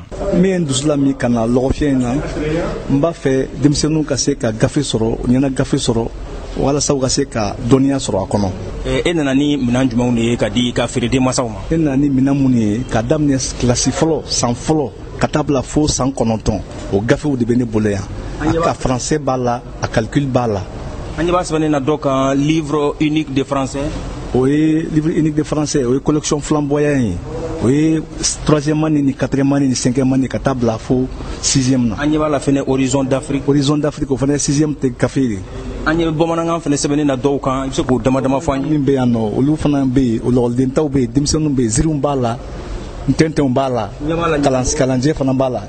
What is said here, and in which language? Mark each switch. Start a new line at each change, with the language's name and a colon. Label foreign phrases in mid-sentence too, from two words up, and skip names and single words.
Bambara: min ye dusula min ka na lɔgɔfiyɛ in na n b'a fɛ denmisɛnninw ka se ka gafe sɔrɔ u ɲɛna gafe sɔrɔ walasa u ka se ka dɔnniya sɔrɔ a kɔnɔ. e nana ni minɛn jumɛnw de ye ka di ka feere denmansaw ma? e nana ni minɛn minnu ye ka daminɛ kilasi fɔlɔ san fɔlɔ ka taa bila fo san 9 o gafew de bɛ ne bolo yan. a ka français b'a la a calcul b'a la. an ɲɛ b'a sɛbɛnnen na dɔ kan
French: livre unique de français.
Bambara: o ye
French: livre unique de français
Bambara: o ye
French: collection flamboyant
Bambara: ye o ye
French: 3e année
Bambara: ni
French: 4e année
Bambara: ni
French: 5e année
Bambara: ka taa bila fo 6e na. an ɲɛ b'a la fɛnɛ horizon d'Afrique. horizon d'Afrique o fana ye 6e tɛ gafe de. an ɲɛ bamanankan fɛnɛ sɛbɛnnen na dɔw kan i bɛ se k'o dama dama fɔ an ye. min bɛ yan nɔ olu fana bɛ yen o lɔgɔlidentaw bɛ yen denmisɛnninw bɛ yen ziiriw b'a la ntɛntɛnw b'a la kalanjɛ fana b'a la.